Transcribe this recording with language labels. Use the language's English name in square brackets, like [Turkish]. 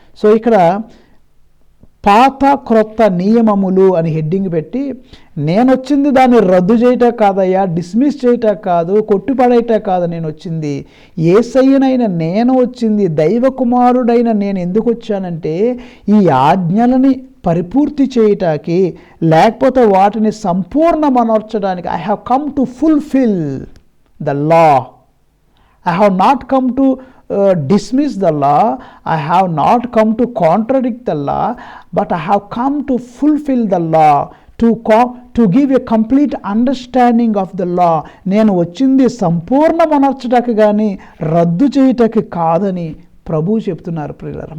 [Telugu] So ఇక్కడ పాత క్రొత్త నియమములు అని హెడ్డింగ్ పెట్టి, నేను వచ్చింది దాన్ని రద్దు చేయటం కాదయ్యా, డిస్మిస్ చేయటం కాదు, కొట్టిపడేయటం కాదు, నేను వచ్చింది యేసయ్యనైన నేను వచ్చింది, దైవ కుమారుడైన నేను ఎందుకు వచ్చానంటే ఈ ఆజ్ఞలని పరిపూర్తి చేయటానికి, లేకపోతే వాటిని సంపూర్ణమనర్చడానికి. [English] I have come to fulfil the law. I have not come to dismiss the law. I have not come to contradict the law, but I have come to fulfill the law, to give a complete understanding of the law. [Telugu] నేను వచ్చింది సంపూర్ణమనర్చడానికి కానీ రద్దు చేయటానికి కాదని ప్రభువు చెప్తున్నారు ప్రియులారా.